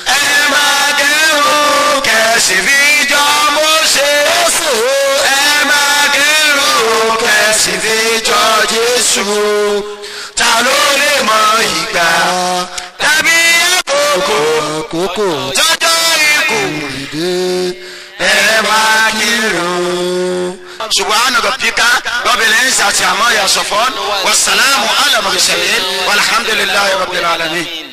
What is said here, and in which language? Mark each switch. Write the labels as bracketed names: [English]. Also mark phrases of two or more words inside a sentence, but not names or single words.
[Yoruba] kẹsì fi jọ Mósè ẹ máa kírun kẹsì fi jọ Jésù ta ló lè mọ ìgbà tàbí àkókò tọ́jọ́ ikú ẹ máa kírun. [Arabic] سبحان ربك رب العزة عما يصفون والسلام على المرسلين والحمد لله رب العالمين.